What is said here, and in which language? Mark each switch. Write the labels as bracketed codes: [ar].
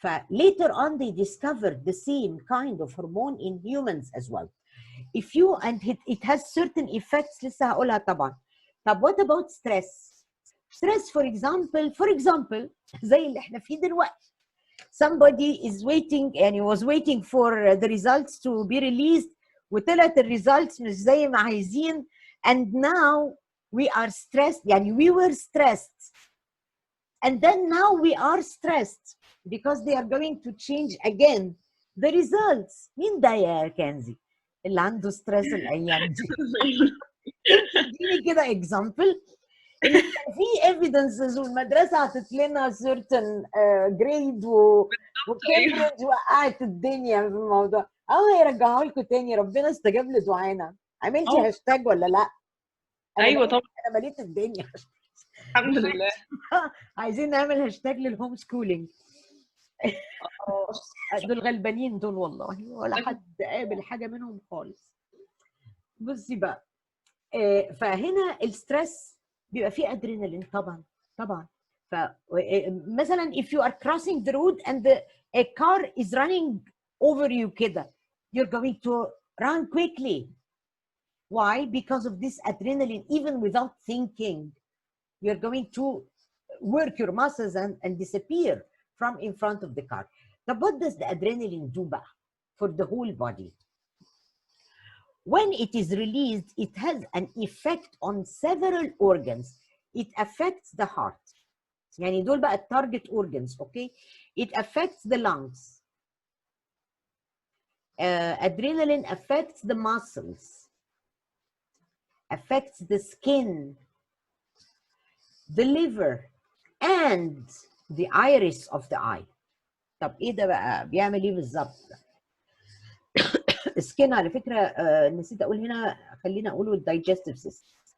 [en] Later on they discovered the same kind of hormone in humans as well. If you and it has certain effects [ar] لسه هقولها طبعا. [en] طب what about stress? Stress for example [ar] زي اللي احنا فيه دلوقتي. [en] Somebody is waiting and was waiting for the results to be released [ar] وطلعت الريزلتس مش زي ما عايزين [en] and now we are stressed. يعني we were stressed and then now we are stressed because they are going to change again the results. [ar] مين ده يا كنزي اللي عنده ستريس الايام دي؟ اديني كده example ان كان في evidences والمدرسه عطت لنا certain grade وكامبريدج وقعت الدنيا في الموضوع. هيرجعوها لكم تاني. ربنا استجاب لدعانا. عملتي هاشتاج ولا لا؟ ايوه طبعا انا مليت الدنيا. الحمد لله. عايزين نعمل هاشتاج للهوم سكولينج. دول غلبانين دول والله ولا حد قابل حاجه منهم خالص. بصي بقى فهنا الستريس بيبقى فيه ادرينالين طبعا. [en] فمثلا if you are crossing the road and a car is running over you كده, you're going to run quickly. Why? Because of this adrenaline. Even without thinking, you're going to work your muscles and disappear from in front of the car. But what does the adrenaline do بقى for the whole body? when it is released, it has an effect on several organs. It affects the heart. [ar] يعني دول بقى التارجت organs, okay? [en] It affects the lungs. Adrenaline affects the muscles, affects the skin, the liver, and the iris of the eye. [ar] طب ايه ده بقى؟ بيعمل ايه بالظبط؟ السكين على فكره نسيت اقول هنا، خلينا اقوله الدايجستيف سيستم.